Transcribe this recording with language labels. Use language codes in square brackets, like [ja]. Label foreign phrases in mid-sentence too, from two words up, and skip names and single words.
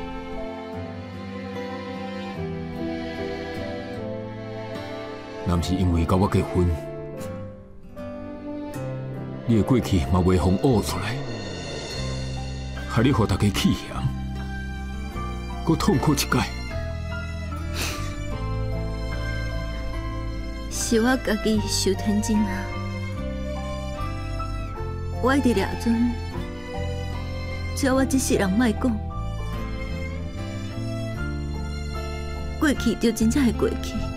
[nan] 若毋是因为甲我结婚，你的过去嘛袂互挖出来，害你互大家气嫌。搁痛苦一届。是我家己受天真啊！我一直抓准，只要我一世人莫讲，过去就真正会过去。